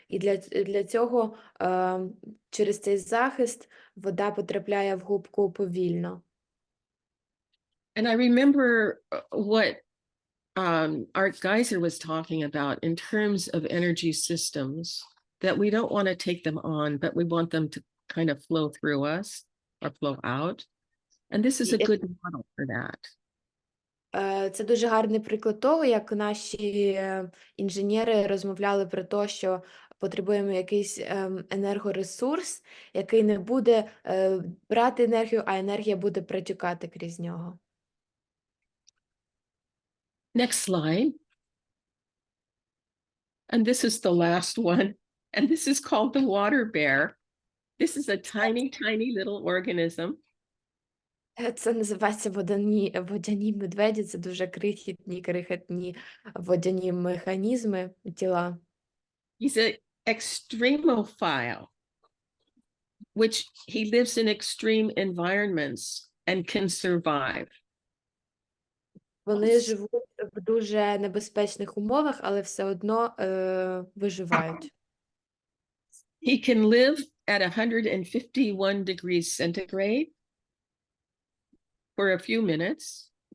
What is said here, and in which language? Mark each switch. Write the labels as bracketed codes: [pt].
[uk] І для цього через цей захист вода потрапляє в губку повільно. [en] And I remember what Art Geiser was talking about in terms of energy systems, that we don't want to take them on, but we want them to kind of flow through us or flow out. And this is a good model for that. [uk] Це дуже гарний приклад того, як наші інженери розмовляли про те, що потребуємо якийсь енергоресурс, який не буде брати енергію, а енергія буде протікати крізь нього. [en] Next slide. And this is the last one. And this is called the water bear. This is a tiny, tiny little organism. [uk] Це називається водяні медведі. Це дуже крихітні водяні механізми, тіла. [en] He's an extremophile, which he lives in extreme environments and can survive. [uk] Вони живуть в дуже небезпечних умовах, але все одно виживають. [en] He can live at 151 degrees centigrade for a few minutes.